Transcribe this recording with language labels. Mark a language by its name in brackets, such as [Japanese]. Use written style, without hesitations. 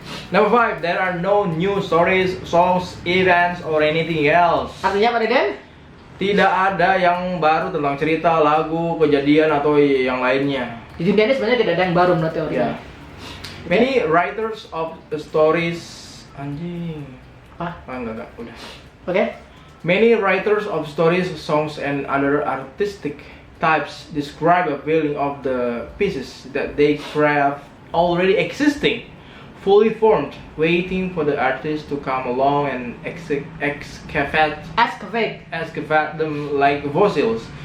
[English] Number 5, there are no new stories, songs, events, or anything else. [Indonesian] Artinya Pak Deden? Tidak ada yang baru tentang cerita, lagu, kejadian, atau yang lainnya. Di dunia ini sebenarnya tidak ada yang baru menurut teori. [English] Yeah. Many writers of stories, anjing. [Indonesian] Apa? Enggak, udah. Oke. [English] Many writers of stories, songs, and other artistic types describe a feeling of the pieces that they craft already existing, fully formed, waiting for the artist to come along and excavate them like fossils.